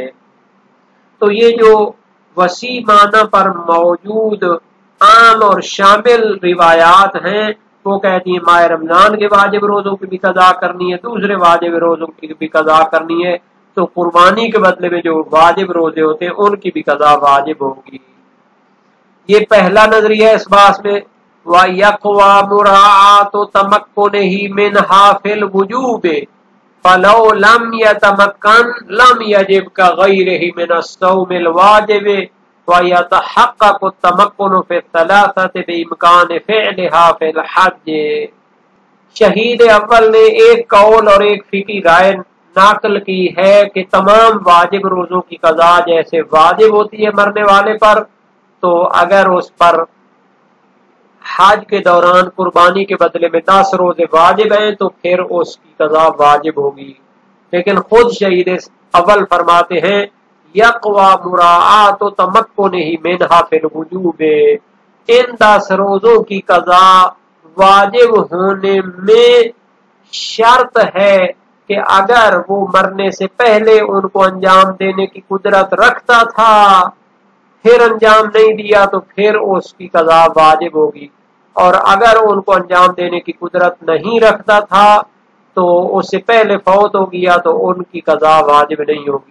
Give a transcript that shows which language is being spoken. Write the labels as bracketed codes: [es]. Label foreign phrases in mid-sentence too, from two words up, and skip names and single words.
[hi] तो ये जो वसी माना पर मौजूद आम और शामिल रिवायात हैं, वो कहती है माह रमजान के वाजिब रोजों की भी कज़ा करनी है, दूसरे वाजिब रोजों की भी कज़ा करनी है, तो कुर्बानी के बदले में जो वाजिब रोजे होते हैं उनकी भी कज़ा वाजिब होगी। ये पहला नजरिया इस बात में। [ar] و يقوى مراعاة تمكنه منها في الوجوب فلو لم يتمكن لم يجب كغيره من الصوم الواجب و يتحقق التمكن في الثلاثة بإمكان فعلها في الحج. [hi] शहीद अव्वल ने एक कौल और एक फिकी राय नाकल की है कि तमाम वाजिब रोजों की कज़ा जैसे वाजिब होती है मरने वाले पर, तो अगर उस पर हज के दौरान कुर्बानी के बदले में 10 रोजे वाजिब हैं तो फिर उसकी कज़ा वाजिब होगी। लेकिन खुद शहीद अव्वल फरमाते हैं [ar] يقوى مراعاة تمكنه منها في الوجوب, [hi] इन 10 रोजों की कज़ा वाजिब होने में शर्त है कि अगर वो मरने से पहले उनको अंजाम देने की कुदरत रखता था फिर अंजाम नहीं दिया तो फिर उसकी कज़ा वाजिब होगी, और अगर उनको अंजाम देने की कुदरत नहीं रखता था तो उससे पहले फौत हो गया तो उनकी कज़ा वाजिब नहीं होगी।